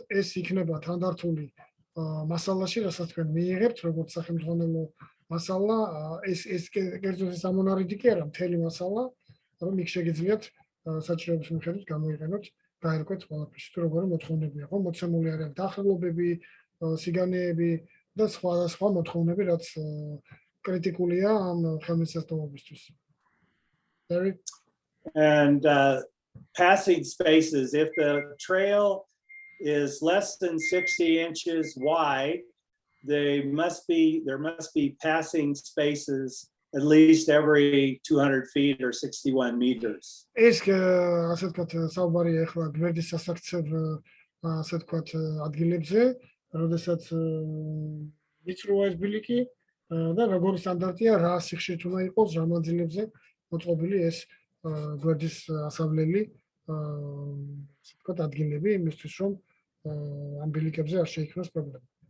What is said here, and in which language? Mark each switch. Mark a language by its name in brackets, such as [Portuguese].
[Georgian] ეს იქნება თანდართული მასალაში, რასაც თქვენ მიიღებთ, როგორც სახელმძღვანელო მასალა, ეს კერძოდ ეს ამონარიდი კი არა, მთელი მასალა, რომ იქ შეგიძლიათ საჭიროების მიხედვით გამოიყენოთ, გაერკვეთ ყველაფერში, თუ როგორი მოთხოვნებია, ხო, მოცემული არის დახრილობები, სიგანეები და სხვა მოთხოვნები, რაც კრიტიკულია ამ ხელმისაწვდომობისთვის. [English] And passing spaces, if the trail is less than 60 inches wide, there must be passing spaces at least every 200 feet or 61 meters. [Georgian] ეს ასე ვთქვათ, საუბარია ახლა გვერდის სასაქცევ ასე ვთქვათ ადგილებზე, როდესაც ვიწროა ეს ბილიკი და როგორი სტანდარტია, რა სიხშირით უნდა იყოს, რა მანძილებზე მოწყობილი ეს გვერდის ასავლელი ასე ვთქვათ ადგილები, იმისთვის რომ ამ ბილიკებზე არ შეიქმნას პრობლემა.